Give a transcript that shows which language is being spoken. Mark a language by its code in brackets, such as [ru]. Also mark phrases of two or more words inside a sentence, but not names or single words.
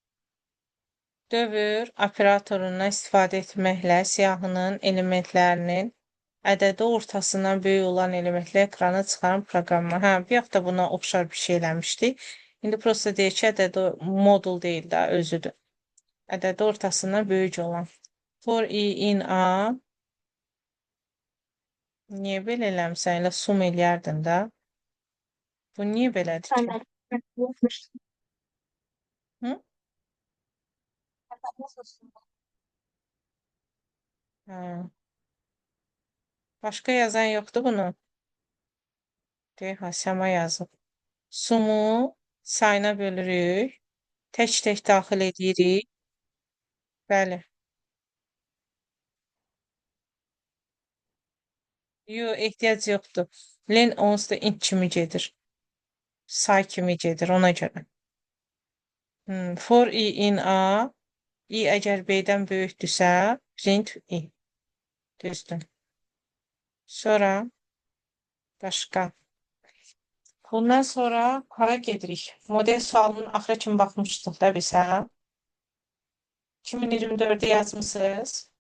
[az] Dövr operatorundan istifadə etməklə siyahının elementlərinin ədədi ortasından böyük olan elementlər ekrana çıxaran proqramı. Hə, bir hafta buna oxşar bir şey eləmişdik. İndi prosta deyək ki, ədədi modul deyil də, özüdür. Ədədi ortasından böyük olan. [en] For i in a. [az] Niyə belə eləmişsən? Elə sum eləyərdin də. Bu niyə belədir ki? Hı? Hə. Başqa yazan yoxdur bunu. Deyək, Səma yazıb. Sumu sayına bölürük. Tək-tək daxil edirik. Bəli. Yox, ehtiyac yoxdur. Len onsuz da int kimi gedir. Say kimi gedir, ona görə. [en] For i in a. [az] I əgər b-dən böyükdürsə, [en] print i. [az] Düzdür. Sonra başqa. Bundan sonra hara gedirik? Model sualının axıra kimi baxmışdıq da biz, hə? 2024-də yazmısınız.